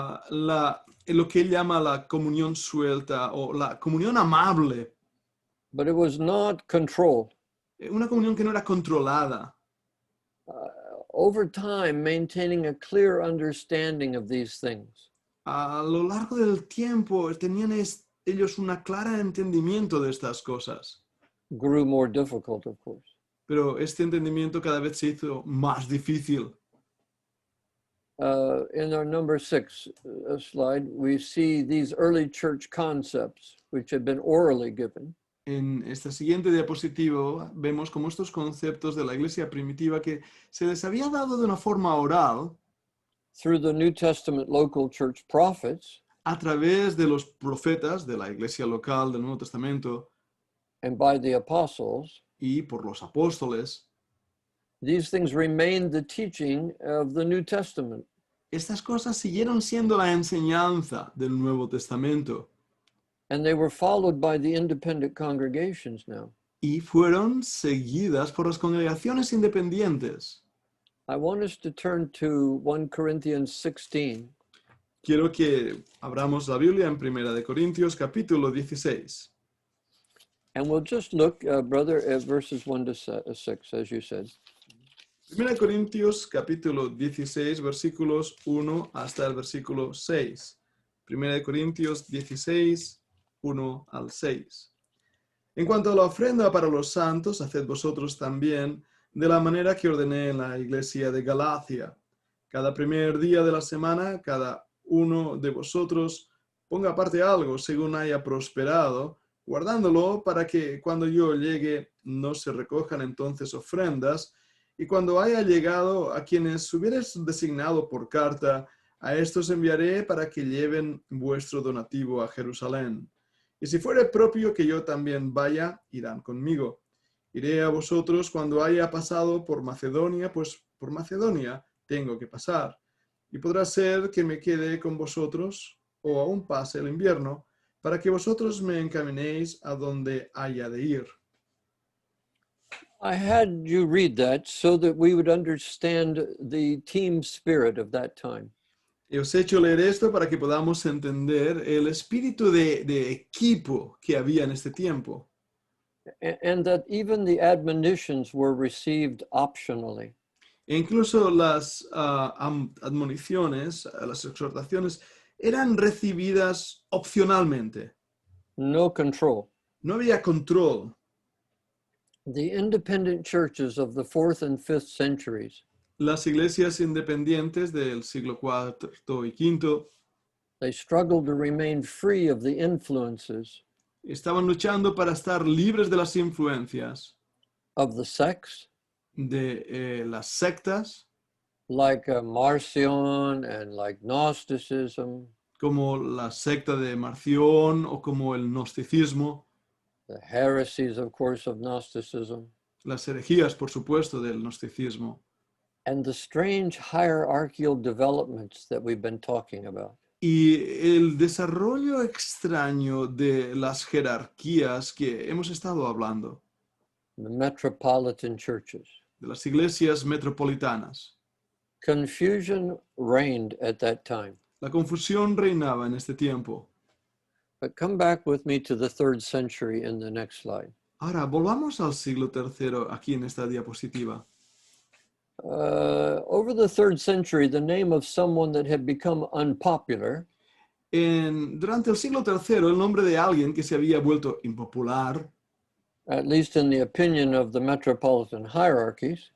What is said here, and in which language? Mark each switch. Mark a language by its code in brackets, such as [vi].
[es] Lo que él llama la comunión suelta o la comunión amable, [en] But it was not controlled. [es] una comunión que no era controlada. [en] Over time, maintaining a clear understanding of these things. [es] A lo largo del tiempo tenían ellos un claro entendimiento de estas cosas, [en] Grew more difficult, of course. [es] pero este entendimiento cada vez se hizo más difícil. [en] In our number 6 slide, we see these early church concepts, which had been orally given. [es] En esta siguiente diapositiva vemos como estos conceptos de la iglesia primitiva que se les había dado de una forma oral [en] Through the New Testament local church prophets [es] a través de los profetas de la iglesia local del Nuevo Testamento [en] and by the apostles, [es] y por los apóstoles. [en] these things remained the teaching of the New Testament. [es] Estas cosas siguieron siendo la enseñanza del Nuevo Testamento [en] And they were followed by the independent congregations now. [es] y fueron seguidas por las congregaciones independientes. [en] I want us to turn to 1 Corinthians 16. [es] Quiero que abramos la Biblia en Primera de Corintios capítulo 16. [en] And we'll just look, brother, at verses 1 to 6, as you said. [es] Primera de Corintios capítulo 16 versículos 1 hasta el versículo 6. Primera de Corintios 16, 1 al 6. En cuanto a la ofrenda para los santos, haced vosotros también de la manera que ordené en la iglesia de Galacia. Cada primer día de la semana, cada uno de vosotros ponga aparte algo según haya prosperado, guardándolo para que cuando yo llegue no se recojan entonces ofrendas, y cuando haya llegado a quienes hubieres designado por carta, a estos enviaré para que lleven vuestro donativo a Jerusalén. Y si fuere propio que yo también vaya, irán conmigo. Iré a vosotros cuando haya pasado por Macedonia, pues por Macedonia tengo que pasar. Y podrá ser que me quede con vosotros o aún pase el invierno, para que vosotros me encaminéis a donde haya de ir. [en] I had you read that so that we would understand the team spirit of that time. [es] Y os he hecho leer esto para que podamos entender el espíritu de equipo que había en este tiempo. [en] And that even the admonitions were received optionally. [es] E incluso las admoniciones, las exhortaciones, eran recibidas opcionalmente. [en] No control. [es] No había control. [en] The independent churches of the 4th and 5th centuries, [es] Las iglesias independientes del siglo IV y V [en] they struggled to remain free of the influences [es] estaban luchando para estar libres de las influencias [en] of the sects, [es] de las sectas, [en] like Marcion and like Gnosticism, [es] como la secta de Marción o como el gnosticismo, [en] the heresies, of course, of Gnosticism, [es] las herejías, por supuesto, del gnosticismo, [en] and the strange hierarchical developments that we've been talking about. [es] y el desarrollo extraño de las jerarquías que hemos estado hablando, [en] The metropolitan churches. [es] de las iglesias metropolitanas. [en] Confusion reigned at that time. [es] La confusión reinaba en este tiempo. [en] But come back with me to the 3rd century in the next slide. [es] Ahora, volvamos al siglo III aquí en esta diapositiva. [en] Over the 3rd century, the name of someone that had become unpopular [es] Durante el siglo III, el nombre de alguien que se había vuelto impopular, [en] at least in the opinion of the metropolitan hierarchies,